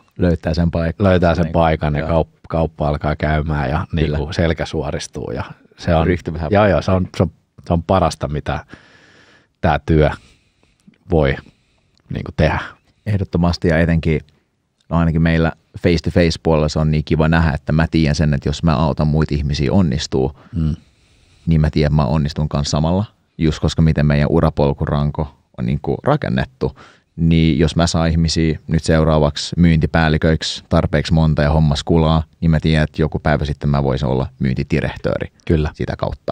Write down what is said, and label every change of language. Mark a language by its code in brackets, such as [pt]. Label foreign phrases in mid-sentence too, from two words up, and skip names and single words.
[fi] Löytää sen paikan ja kauppa alkaa käymään ja niinku selkä suoristuu. Ja se on, se on parasta, mitä tämä työ voi niinku tehdä. Ehdottomasti ja etenkin, ainakin meillä [en] face-to-face [fi] puolella se on niin kiva nähdä, että mä tiedän sen, että jos mä autan muita ihmisiä onnistuu, niin mä tiedän, että mä onnistun kanssa samalla. Just koska miten meidän urapolkuranko on niin kuin rakennettu, niin jos mä saan ihmisiä nyt seuraavaksi myyntipäälliköiksi tarpeeksi monta ja hommas kulaa, niin mä tiedän, että joku päivä sitten mä voisin olla myyntidirehtööri sitä kautta.